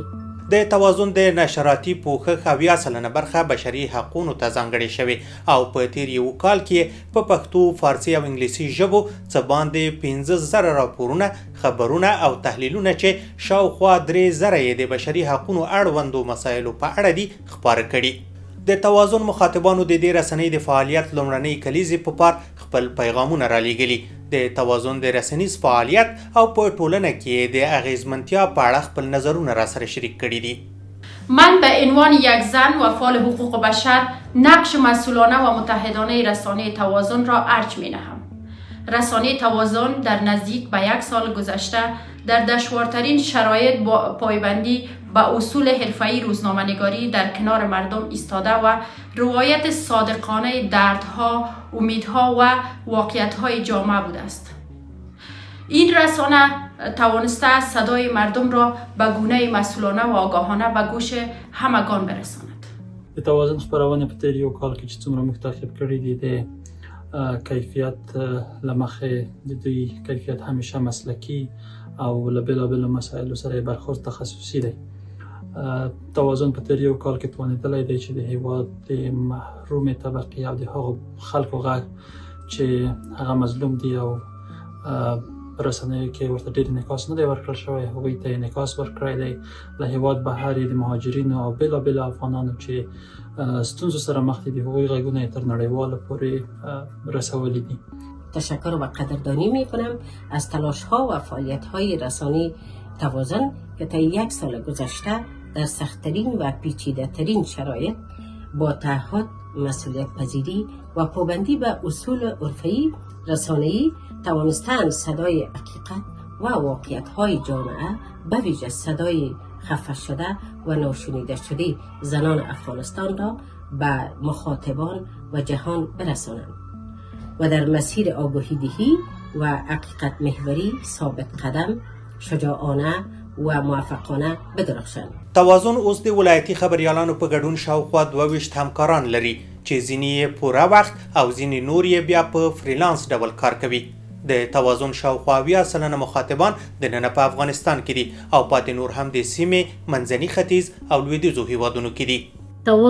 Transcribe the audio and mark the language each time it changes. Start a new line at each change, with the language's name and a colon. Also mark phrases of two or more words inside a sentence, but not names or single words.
Pashto: د توازن د نشراتي پوښښ 80% برخه بشري حقونو ته ځانګړې شوې او په تیر یو کال کې په پښتو، فارسي او انګلیسي ژبو څه باندې 15,000 راپورونه، خبرونه او تحلیلونه چې شاوخوا 3,000 یې د بشري حقونو اړوندو مسایلو په اړه دي خپاره کړي. د توازن مخاطبانو د دې رسنۍ د فعالیت لومړنۍ کلیزې په پار خپل پیغامونه را لیږلي. د توازن د رسنیز فعالیت او په ټولنه کې د اغیزمنتیا په اړه خپل نظرونه را سره شریک کړي دي.
Persian: من به عنوان یک زن و فعال حقوق بشر نقش مسئولانه و متحدانه رسانه توازن را ارج می نهم. رسانه توازن در نزدیک به 1 سال گذشته در دشوارترین شرایط با پایبندی به اصول حرفه‌ای روزنامه‌نگاری در کنار مردم ایستاده و روایت صادقانه دردها، امیدها و واقعیت‌های جامعه بوده است. این رسانه توانسته صدای مردم را به گونه مسئولانه و آگاهانه به گوش همگان برساند.
Pashto: د توازن خپرونه په تیر یو کال کې چې څومره موږ تعقیب کړی دي، د کیفیت له مخې د دوی کیفیت همیشه مسلکي او له بېلابېلو مسایلو سره برخورد تخصصي دی. توازن په تیر یو کال کې توانېدلی دی چې د هیواد د محرومې طبقې او د هغو خلکو غږ چې هغه مظلوم دي او په رسنیو کې ورته ډېر انعکاس نه دی ورکړل شوی، هغوی ته انعکاس ورکړی دی. له هیواد بهر یې د مهاجرینو او بېلابېلو افغانانو چې ستونزو سره مخ دي، د هغوی غږونه یې تر نړیوالو پورې رسولي دي.
Persian: تشکر و قدردانی می کنم از تلاش ها و فعالیت های رسانه توازن که تا 1 سال گذشته در سخت‌ترین و پیچیده ترین شرایط با تعهد، مسئولیت پذیری و پابندی به اصول عرفی رسانه‌ای توانستند صدای حقیقت و واقعیت های جامعه به ویژه صدای خفه شده و ناشنیده شده زنان افغانستان را به مخاطبان و جهان برسانند و در مسیر آگاهی‌دهی و حقیقت محوری ثابت قدم، شجاعانه و موفقانه بدرخشند.
Pashto: توازن اوس د ولایتي خبریالانو په ګډون شاوخوا 22 همکاران لري چې ځینې یې پوره وخت او ځینې نور یې بیا په فریلانس ډول کار کوي. د توازن شاوخوا 80% مخاطبان د نن په افغانستان کې دي او پاتې نور هم د سیمې، منځني ختیځ او لویدیځو هیوادونو کې دي.